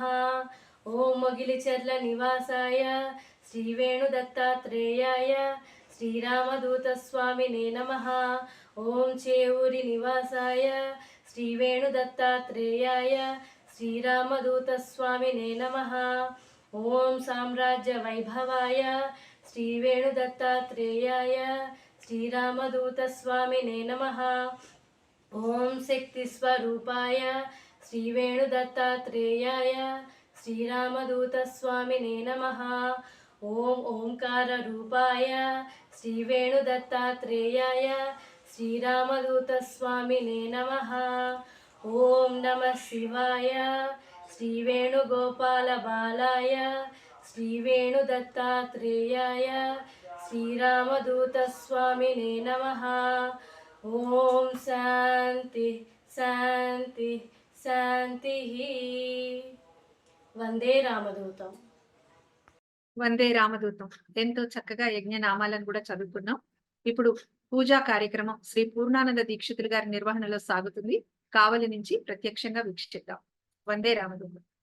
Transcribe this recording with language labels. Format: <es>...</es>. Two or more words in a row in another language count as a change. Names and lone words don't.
<sa>ఓం మొగిలిచెర్ల నివాసాయ శ్రీ వేణుదత్తాత్రేయాయ శ్రీరామదూత స్వామినే నమః. ఓం చేయూరి నివాసాయ శ్రీ వేణుదత్తాత్రేయాయ శ్రీరామదూత స్వామినే నమః. ఓం సామ్రాజ్య వైభవాయ श्रीवेणुदत्तात्रेयाय श्रीरामदूतस्वामिने नमः। ॐ शक्तिस्वरूपाय श्रीवेणुदत्तात्रेयाय श्रीरामदूतस्वामिने नमः। ॐ ओंकाररूपाय श्रीवेणुदत्तात्रेयाय श्रीरामदूतस्वामिने नमः। ॐ नमः शिवाय श्रीवेणुगोपालबालाय श्रीवेणुदत्तात्रेयाय श्रीरामदूतस्वामिने नमः। ॐ शान्ति शान्ति शान्तिः। వందే రామదూతం. వందే రామదూతం.</sa> <te>ఎంతో చక్కగా యజ్ఞ నామాలను కూడా చదువుకున్నాం. ఇప్పుడు పూజా కార్యక్రమం శ్రీ పూర్ణానంద దీక్షితులు గారి నిర్వహణలో సాగుతుంది. కావలి నుంచి ప్రత్యక్షంగా వీక్షిద్దాం.</te> <sa>వందే రామదూతం.</sa>